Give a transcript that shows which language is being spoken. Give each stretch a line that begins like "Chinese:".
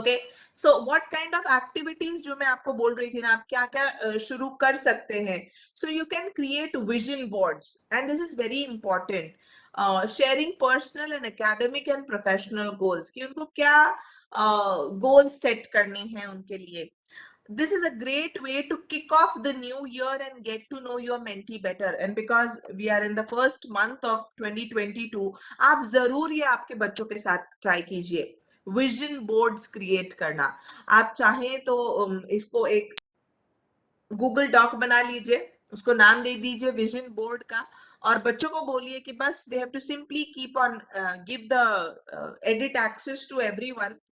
Hindi: Okay,
English: so what kind of
Hindi: activities जो मैं आपको बोल रही थी ना, आप क्या क्या शुरू कर सकते हैं।
English: So you can create vision boards and this is very important. Sharing personal and academic and professional goals,
Hindi: कि उनको क्या गोल्स सेट करने हैं उनके लिए।
English: This is a great way to kick off the new year and get to know your mentee better. And because we are in the first month of 2022,
Hindi: आप जरूर ये आपके बच्चों के साथ ट्राई कीजिए, विजन बोर्ड्स क्रिएट करना। आप चाहें तो इसको एक गूगल डॉक बना लीजिए, उसको नाम दे दीजिए विजन बोर्ड का, और बच्चों को बोलिए कि बस
English: They have to simply keep on give the edit access to everyone.